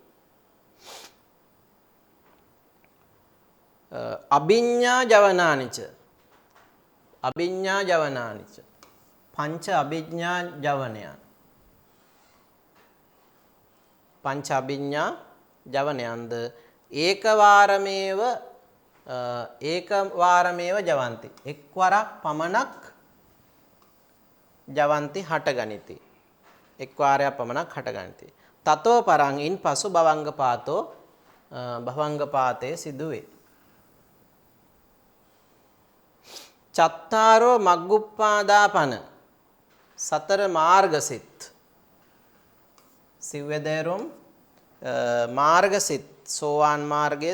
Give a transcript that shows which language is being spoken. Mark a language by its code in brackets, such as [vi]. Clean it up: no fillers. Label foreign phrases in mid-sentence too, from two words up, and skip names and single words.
[pi] අභිඤ්ඤා ජවනානිච අභිඤ්ඤා ජවනානිච [si] පංච අභිඤ්ඤා ජවනයන් පංච අභිඤ්ඤා ජවනයන්ද [pi] ඒකවාරමේව ජවಂತಿ [si] එක්වරක් පමණක් ජවಂತಿ හටගනිති එක්වාරයක් පමණක් හටගනිති [pi] තතෝ පරං [si] ඉන් පසු භවංගපාතෝ භවංගපාතේ සිදුවේ [pi] චත්තාරෝ මග්ගුප්පාදාපන [si] සතර මාර්ගසිත සිව්වැදෑරුම් මාර්ගසිත සෝවාන් මාර්ගයේ